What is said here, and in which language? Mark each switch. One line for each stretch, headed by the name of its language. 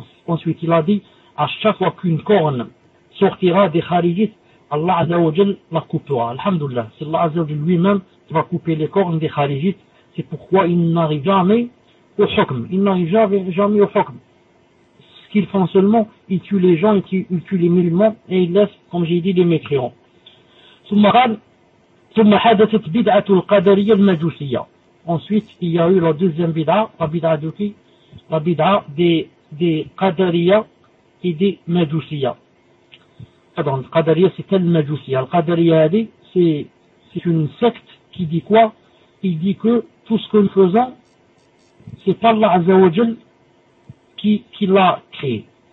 French: Ensuite, il a dit, à chaque fois qu'une corne sortira des kharijites, Allah Azza wa Jal la coupera. Alhamdulillah, c'est Allah Azza wa Jal lui-même qui va couper les cornes des kharijites C'est pourquoi ils n'arrivent jamais au chokm. Ils n'arrivent jamais au chokm. Ce qu'ils font seulement, ils tuent les gens, ils tuent les musulmans et ils laissent, comme j'ai dit, les mécréants.
Arabic: ثم حدثت بدعة القدرية المجوسية.
French: Ensuite, il y a eu la deuxième bid'a, la bid'a de qui? La bid'a des qadariya et des majusiya. Pardon, qadariya c'est elle majusiya. La qadariya c'est une secte qui dit quoi? Il dit que tout ce que nous faisons, c'est pas Allah Azza wa Jal qui l'a créé.